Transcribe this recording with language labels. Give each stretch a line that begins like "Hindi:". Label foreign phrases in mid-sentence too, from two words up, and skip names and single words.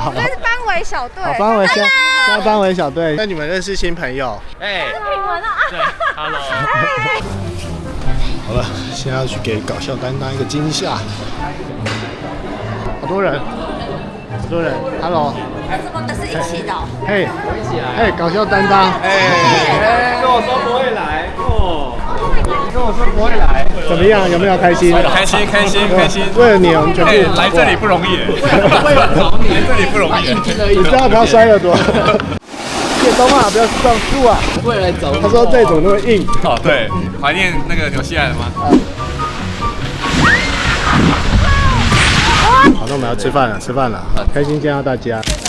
Chinese: 我們是班委小隊。好，班委现在班委小隊。那你們認識新朋友？哎，是品文啊。對 ，Hello。好了，現在要去給搞笑擔當一個驚嚇。好多人。好多人 ，Hello，怎么都是一起的？嘿，哎，搞笑担当，跟我说不会来哦，你跟我说不会来，怎麼樣？有沒有開心？開心！為了你，我們全部來這裡不容易，來這裡不容易。你知道不要摔耳朵。謝東啊，不要撞樹啊！未來走。他說這種那麼硬。哦，對，懷念那個紐西蘭了嗎？好，那我們要吃飯了，開心見到大家。